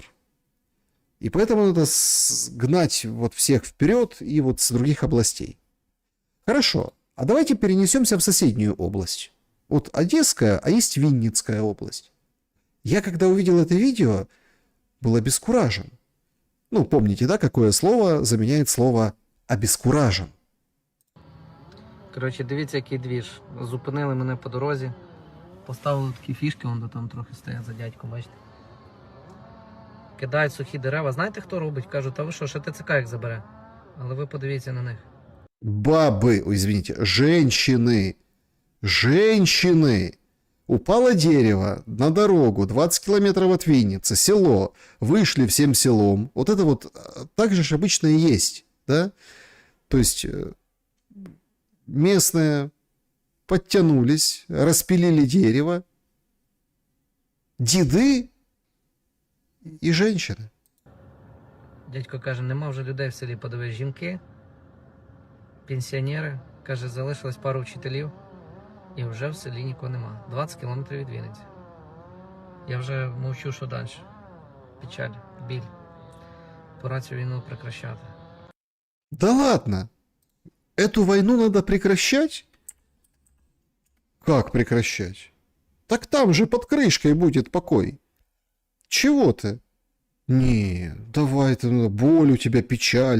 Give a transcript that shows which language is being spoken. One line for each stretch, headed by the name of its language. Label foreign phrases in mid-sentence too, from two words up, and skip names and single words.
Russian: И поэтому надо гнать вот всех вперед и вот с других областей. Хорошо. А давайте перенесемся в соседнюю область. Вот Одесская, а есть Винницкая область. Я когда увидел это видео, был обескуражен. Ну, помните, да, какое слово заменяет слово обескуражен?
Ukrainian: Коротше, дивіться, який двіж. Зупинили мене по дорозі. Поставили такі фішки, вон там трохи стоять за дядьком, бачите. Кидають сухі дерева. Знаєте, хто робить? Кажуть, та ви що, ще ТЦК їх забере. Але ви подивіться на них.
Russian: Бабы, ой, извините, женщины. Упало дерево на дорогу, 20 километров от Винницы, село. Вышли всем селом. Вот это вот так же обычно и есть, да? То есть местные подтянулись, распилили дерево. Деды и женщины.
Ukrainian: Дядько каже, нема вже людей в селі, подивись, жінки, пенсіонери. Каже, залишилось пару вчителів. І вже в селі нікого нема. 20 кілометрів від Вінниці. Я вже мовчу, що далі. Печаль, біль. Пора цю війну прекращати.
Russian: Да ладно. Эту войну надо прекращать? Как прекращать? Так там же под крышкой будет покой. Чего ты? Не, давай ты, ну, боль у тебя, печаль.